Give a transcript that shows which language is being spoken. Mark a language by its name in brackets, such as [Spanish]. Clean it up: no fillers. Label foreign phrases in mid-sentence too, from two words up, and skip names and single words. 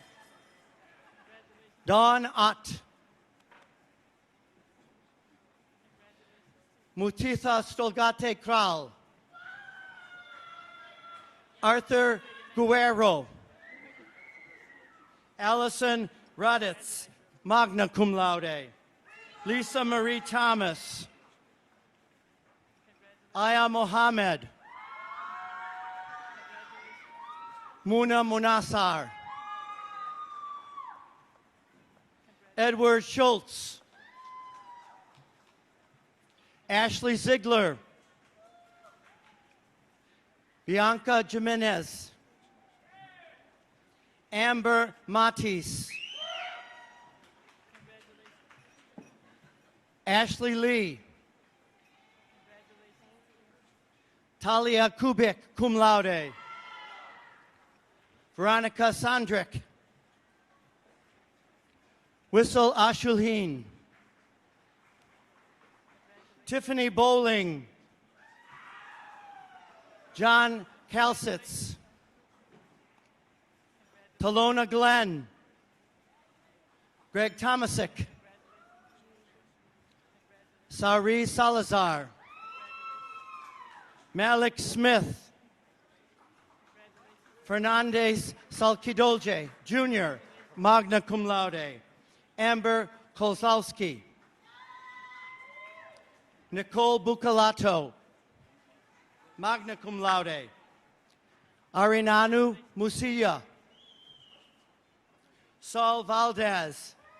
[English] Dawn Ott. Mutitha Stolgate Kral. Arthur Guerrero. Allison Raditz, [Latin] magna cum laude. [English] Lisa Marie Thomas. Aya Mohammed. Muna Munassar. Edward Schultz. Ashley Ziegler. Bianca Jimenez. Amber Matis. Ashley Lee. Talia Kubik, [Latin] cum laude. [English] Veronica Sandrick. Whistle Ashulheen. Tiffany Bowling. John Kalsitz. Talona Glenn. Greg Tomasic. Sari Salazar. Malik Smith. Fernandez Salkidolje, Jr., [Latin] magna cum laude. [English] Amber Kozlowski. Nicole Bucalato, [Latin] magna cum laude. [English] Arinanu Musiya. Saul Valdez.